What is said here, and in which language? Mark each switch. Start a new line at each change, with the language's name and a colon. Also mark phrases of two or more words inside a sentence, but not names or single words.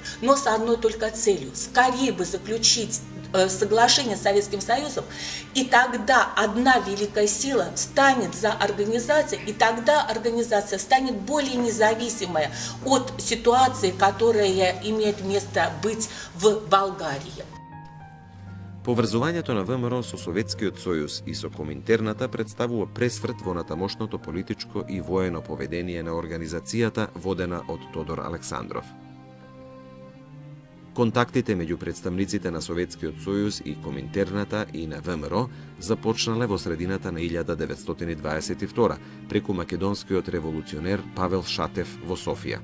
Russian: Но с одной только целью – скорее бы заключить соглашение с Советским Союзом, и тогда одна великая сила станет за организацией, и тогда организация станет более независимая от ситуации, которая имеет место быть в Болгарии.
Macedonian: Поврзувањето на ВМРО со Советскиот сојуз и со Коминтерната представува пресврт во натамошното политичко и воено поведение на организацијата водена од Тодор Александров. Контактите меѓу представниците на Советскиот сојуз и Коминтерната и на ВМРО започнале во средината на 1922 преку македонскиот револуционер Павел Шатев во Софија.